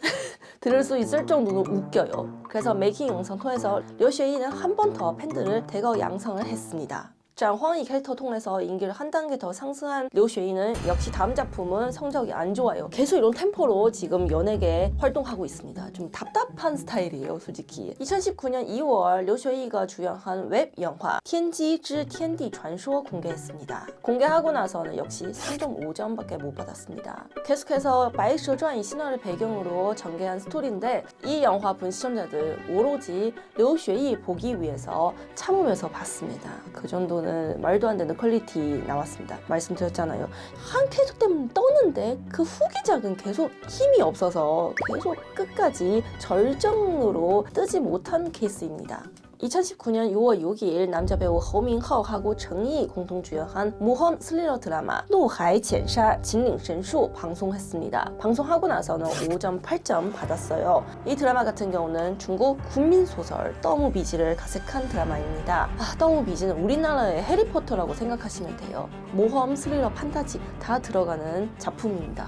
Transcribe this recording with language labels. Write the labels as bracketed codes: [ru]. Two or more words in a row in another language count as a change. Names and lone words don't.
[ko] 들을 수 있을 정도로 웃겨요. 그래서 메이킹 영상 통해서 류 쉐이는 한 번 더 팬들을 대거 양성을 했습니다. 짠황 이 캐릭터 통해서 인기를 한 단계 더 상승한 류 쉐이는 역시 다음 작품은 성적이 안 좋아요. 계속 이런 템포로 지금 연예계에 활동하고 있습니다. 좀 답답한 스타일이에요, 솔직히. 2019년 2월 류 쉐이가 주연한 웹 영화 天机之天地传说 공개했습니다. 공개하고 나서는 역시 3.5점밖에 못 받았습니다. 계속해서 白蛇传 이 신화를 배경으로 전개한 스토리인데 이 영화 본 시청자들 오로지 류 쉐이 보기 위해서 참으면서 봤습니다. 그 정도는 말도 안 되는 퀄리티 나왔습니다. 말씀드렸잖아요. 한 캐릭터 때문에 떴는데 그 후기작은 계속 힘이 없어서 계속 끝까지 절정으로 뜨지 못한 케이스입니다. 2019년 6월 6일 남자 배우 허민하오하고 정이 공동 주연한 모험 스릴러 드라마 怒海潜沙秦岭神树 방송했습니다. 방송하고 나서는 5.8점 받았어요. 이 드라마 같은 경우는 중국 국민소설 떠무비지를 각색한 드라마입니다. 떠무비지는 우리나라의 해리포터라고 생각하시면 돼요. 모험, 스릴러, 판타지 다 들어가는 작품입니다.